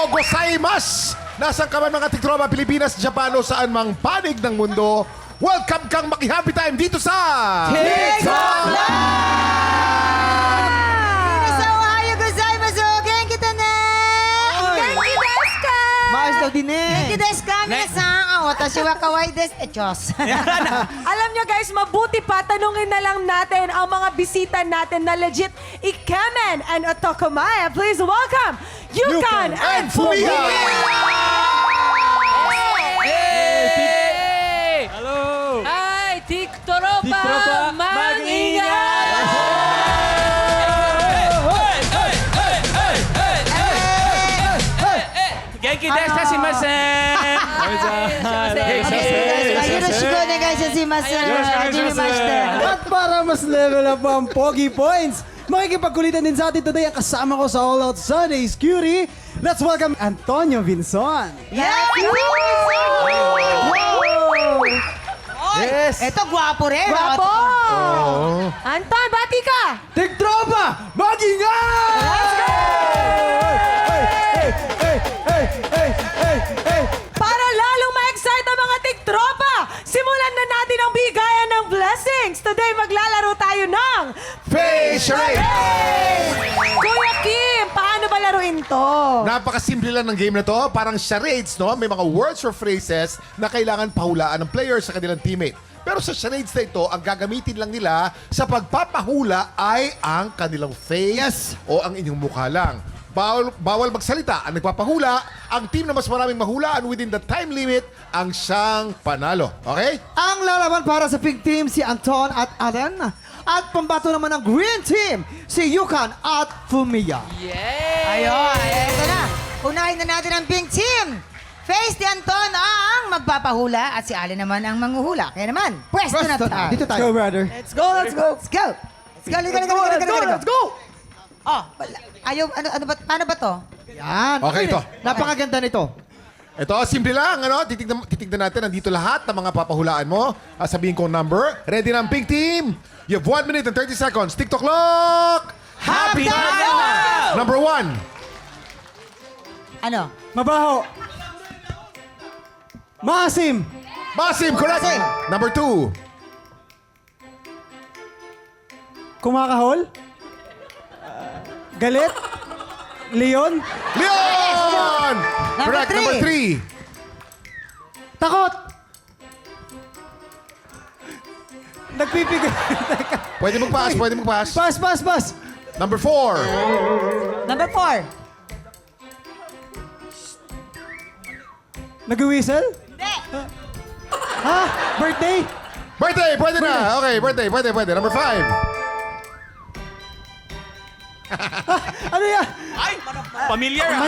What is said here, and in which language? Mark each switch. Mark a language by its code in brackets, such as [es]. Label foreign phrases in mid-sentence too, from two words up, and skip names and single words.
[ja] gozaimasu! [tl] Nasaan ka man mga tiktropa Pilipinas, Japan o saan mang panig ng mundo, welcome kang Maki-Happy Time dito sa... TikTok Live! [ja] みなさんおはようございます! 元気だね！元気ですか? [tl] Maayos daw din eh. [ja] 元気ですか、みなさん？私はかわいいです. [tl] Chos. Alam nyo guys, mabuti pa, tanungin na lang natin ang mga bisita natin na legit Ikemen and Otokomaya. [en] Please welcome Yukan and Fumiya! Hey! Hello! [tl] Ay, TikTropa! TikTropa, Mag-ingat! [ja] 元気ですかしません! よろしくお願いします. Hajimemashite. [tl] At para mas [en] level up [tl] ang Pogi Points, makikipagkulitan din sa atin today ang kasama ko sa All Out Sundays Cutie. [en] Let's welcome Antonio Vinson. Yes! Yes! [tl] Ito, gwapo rin. Bravo! Anton, bati ka! Tiktropa! Mag-ingat! [en] Let's go! Hey, hey, hey, hey, hey, hey, hey. [tl] Para lalong ma-excite ang mga tiktropa, simulan na natin ang bigayan ng blessings. Today, maglalaro tayo ng Face Charade! Kuya Kim, paano ba laruin to? Napakasimple lang ng game na to. Parang charades, no? May mga words or phrases na kailangan pahulaan ng players sa kanilang teammate. Pero sa charades na ito, ang gagamitin lang nila sa pagpapahula ay ang kanilang face o ang inyong mukha lang. Bawal magsalita ang nagpapahula. Ang team na mas maraming mahulaan [en] within the time limit [tl] ang siyang panalo. Okay? Ang lalaban para sa [en] pink team [tl] si Anton at Aden. At pambato naman ng [en] green team [tl] si Yukan at Fumiya. Ayun, ito na. Unahin na natin ang [en] pink team. [tl] Face ni Anton ang magpapahula at si Allen naman ang manghuhula. Kaya naman, pwesto na tayo. Dito tayo. [en] Let's go, brother. Let's go, let's go. Let's go. Let's go, let's go. [tl] Oh, ayaw, paano ba to? Yan. Okay, ito. Napakaganda nito. Ito, simple lang. Ano? Titignan natin. Nandito lahat ng mga papahulaan mo. Sabihin ko ang number. Ready na ang [en] pink team. You have 1 minute and 30 seconds. TikTok clock! Happy time! Number 1. [tl] Ano? Mabaho. Maasim. Masim, correct. Masim. [en] Number 2. [tl] Kumakahol. Galit. Leon. Leon! [en] Number Correct. Number 3. [tl] Takot. Nagpipigil. Pwede mag-pass, pwede mag-pass. [en] Pass, pass, pass. Number 4. Number 4. [tl] Nag-whistle? Hindi. Ha? Birthday? Birthday, pwede na. Okay, birthday, pwede. Number 5. Ano yan? Ay! Familiar ah!